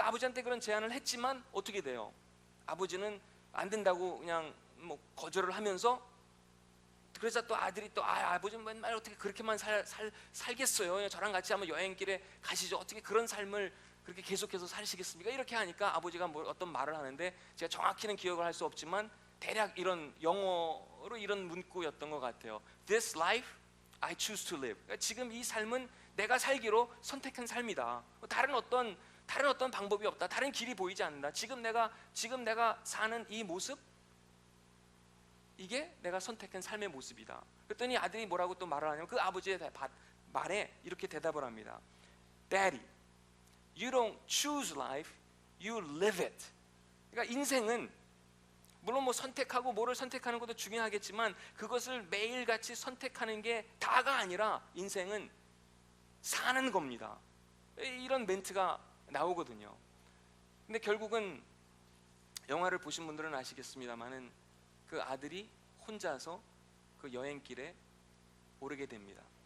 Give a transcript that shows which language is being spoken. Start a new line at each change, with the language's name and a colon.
Korean: 아버지한테 그런 제안을 했지만 어떻게 돼요? 아버지는 안 된다고 그냥 뭐 거절을 하면서, 그래서 또 아들이 또 아버지는 맨날 어떻게 그렇게만 살겠어요? 저랑 같이 한번 여행길에 가시죠. 어떻게 그런 삶을 그렇게 계속해서 사시겠습니까? 이렇게 하니까 아버지가 뭐 어떤 말을 하는데 제가 정확히는 기억을 할 수 없지만 대략 이런 영어로 이런 문구였던 것 같아요.
English: This life I choose to live.
Korean: 그러니까 지금 이 삶은 내가 살기로 선택한 삶이다. 다른 어떤 방법이 없다. 다른 길이 보이지 않는다. 지금 내가 사는 이 모습, 이게 내가 선택한 삶의 모습이다. 그랬더니 아들이 뭐라고 또 말을 하냐면 그 아버지의 말에 이렇게 대답을 합니다.
English: Daddy, you don't choose life, you live it.
Korean: 그러니까 인생은 물론 뭐 선택하고 뭐를 선택하는 것도 중요하겠지만 그것을 매일같이 선택하는 게 다가 아니라 인생은 사는 겁니다. 이런 멘트가 나오거든요. 근데 결국은 영화를 보신 분들은 아시겠습니다만은 그 아들이 혼자서 그 여행길에 오르게 됩니다.